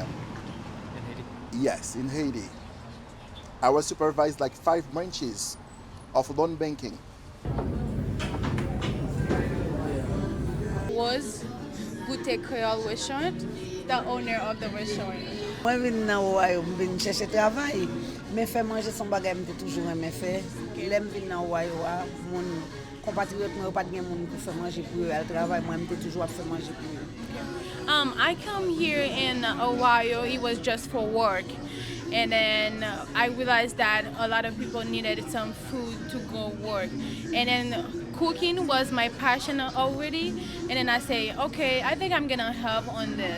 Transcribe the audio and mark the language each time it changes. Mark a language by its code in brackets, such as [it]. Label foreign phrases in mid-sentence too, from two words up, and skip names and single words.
[en] In Haiti? Yes, in Haiti. I was supervised like 5 branches of loan banking. Was Boutique Creole Restaurant, the owner of the restaurant. [ht] Mwen vin nan Royaume, vin chèche travay. Men fè manje son bagay mwen te toujou remè fè. Lèm vin nan Royaume, moun compatriote mwen pat gen moun pou fè manje pou yo al travay, mwen te toujou ap fè manje pou yo. [en] I come here in Ohio, it was just for work. And then I realized that a lot of people needed some food to go work. And then cooking was my passion already. And then I say, okay, I think I'm gonna help on this.